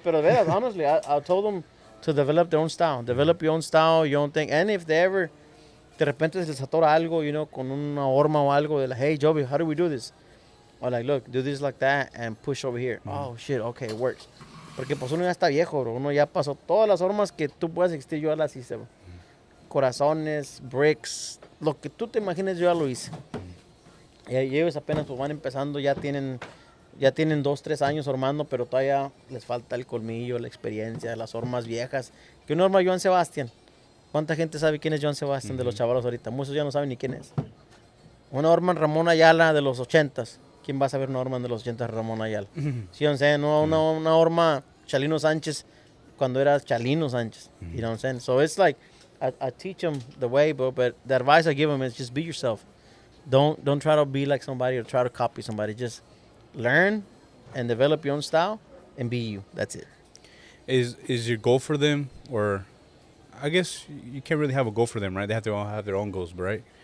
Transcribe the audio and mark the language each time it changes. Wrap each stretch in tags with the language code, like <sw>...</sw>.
<es>Pero veras,</es> <en>honestly, I told them to develop their own style. Develop your own style, your own thing. And if they ever,</en> <es>de repente se les atora algo,</es> <en>you know,</en> <es>con una horma o algo,</es> <en>they're like, hey, Joby, how do we do this? Or like, look, do this like that and push over here. Oh, shit, okay, it works.</en> <es>Porque pues uno ya está viejo, bro. Uno ya pasó todas las hormas que tú puedas existir, yo ya las hice, bro. Corazones, bricks, lo que tú te imagines, yo ya lo hice. Y ellos apenas pues van empezando, ya tienen 2, 3 años hormando, pero todavía les falta el colmillo, la experiencia, las hormas viejas. Que una horma Joan Sebastián. ¿Cuánta gente sabe quién es Joan Sebastián de los chavalos ahorita? Muchos ya no saben ni quién es. Una horma Ramón Ayala de los 80s. ¿Quién va a saber una horma de los 80s Ramón Ayala? Sí, o sea, no, una horma Chalino Sánchez cuando era Chalino Sánchez.</es> <en>You know what I'm saying? So it's like, I teach them the way, but the advice I give them is just be yourself. Don't try to be like somebody or try to copy somebody. Just learn and develop your own style and be you. That's it. Is your goal for them, or I guess you can't really have a goal for them, right? They have to all have their own goals, right?</en>